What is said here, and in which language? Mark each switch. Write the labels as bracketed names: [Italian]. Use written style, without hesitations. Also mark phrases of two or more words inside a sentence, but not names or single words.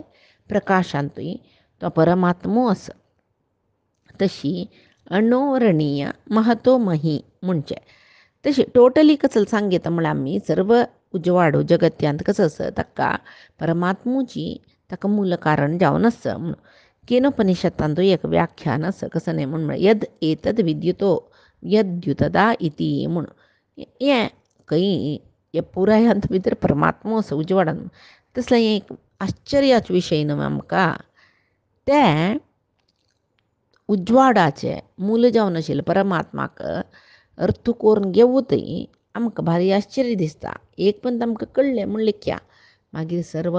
[Konkani] प्रकाशांतूय तो परमात्मो आसा तशी [Sanskrit] अणोरणीय महतो मही [Konkani] म्हणचे तशी टोटली कसं सांगता म्हळ्यार आमी सर्व उजवाडो जगत्यांत कसो आसा ताका परमात्मूची ताका मूल कारण जावन आसा म्हणून केनोपनिशदांत एक व्याख्यान आसा कसं न्ही म्हण [Sanskrit] यद एतद विद्युतो यद्युतदा इति [Konkani] म्हणून हें खंय हे पुरायांत भितर परमात्मो आसा उजवाडान तसलें एक आश्चर्याचो विशय न्हू आमकां ते उजवाडाचे मूल जावन आशिल्ले परमात्माक अर्थ करून घेवूतय आमकां भारी आश्चर्य दिसता एक पण आमकां कळ्ळें म्हणलें क्या मागीर सर्व